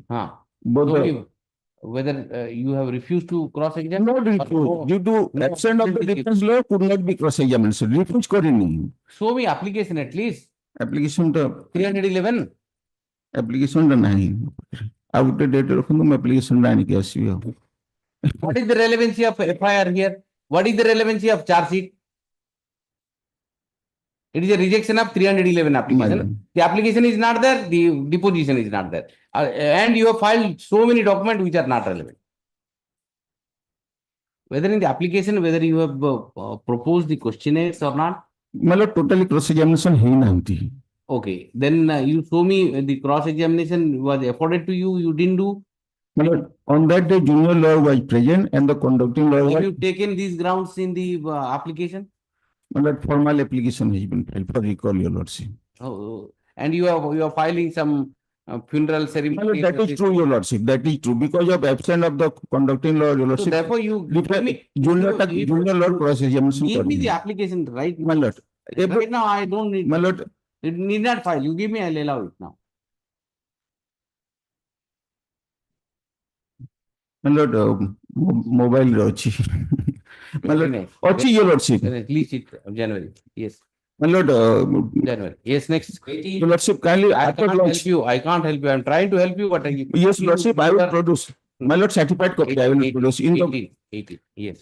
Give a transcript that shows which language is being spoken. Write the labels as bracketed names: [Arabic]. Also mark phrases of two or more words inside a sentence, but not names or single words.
[English] Both whether you have refused to cross-examine? Not refused. Due to absence of the defense lawyer could not be cross-examined. So refuse [Odia] karini. [English] Show me application at least. Application to 311. Application to nahi. [Odia] ଆଉ ଗୋଟେ ଡେଟ୍ ରଖନ୍ତୁ ମୁଁ ଆପ୍ଲିକେସନ ଆଣିକି ଆସିବି ଆଉ। [English] What is the relevancy of FIR here? What is the relevancy of charge sheet? It is a rejection of 311 application. The application is not there, the deposition is not there. And you have filed so many documents which are not relevant. Whether in the application, whether you have proposed the questionnaires or not. [Odia] मतलब [English] totally cross examination [Odia] ହେଇନାହାନ୍ତି। [English] Okay, then you show me the cross examination was afforded to you, you didn't do. मतलब on that day junior lawyer was present and the conducting lawyer Have was, you taken these grounds in the application? मतलब formal application has been filed for recall, your lordship. Oh, and you are filing some funeral ceremony. Well, that is true, your lordship. That is true because of absence of the conducting lawyer, your So lordship. therefore you give me, junior lawyer cross examination. give me the application right My lord. right now. I don't need. My lord. It need not file. You give me, I'll allow it now. My lord, [Odia] mobile ରେ ଅଛି। [English] My lord, ଅଛି your lordship. Release it January. Yes. My lord, January. Yes, next. your lordship kindly I after can't launch. help you. I can't help you. I'm trying to help you, but Yes, lordship, I will produce. My lord, certified copy I will produce in the 18. Yes.